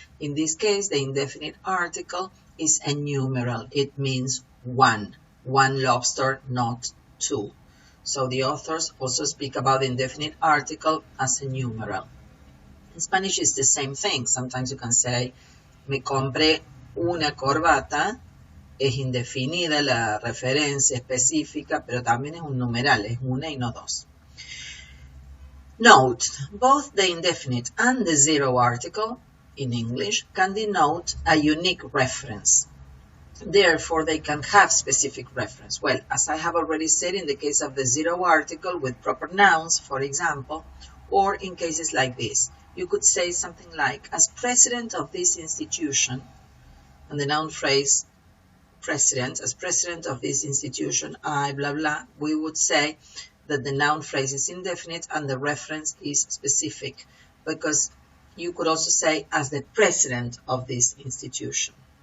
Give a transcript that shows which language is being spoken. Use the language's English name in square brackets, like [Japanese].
[English] In this case, the indefinite article is a numeral. It means one lobster, not two. So the authors also speak about the indefinite article as a numeral. In Spanish, it's the same thing. Sometimes you can say, [Spanish] me compré una corbata. Es indefinida la referencia específica, pero también es un numeral, es una y no dos. [English] Note, both the indefinite and the zero article in English can denote a unique reference. Therefore, they can have specific reference. Well, as I have already said, in the case of the zero article with proper nouns, for example, or in cases like this, you could say something like, as president of this institution, and the noun phrase president, as president of this institution, I blah blah, we would say that the noun phrase is indefinite and the reference is specific, because you could also say as the president of this institution.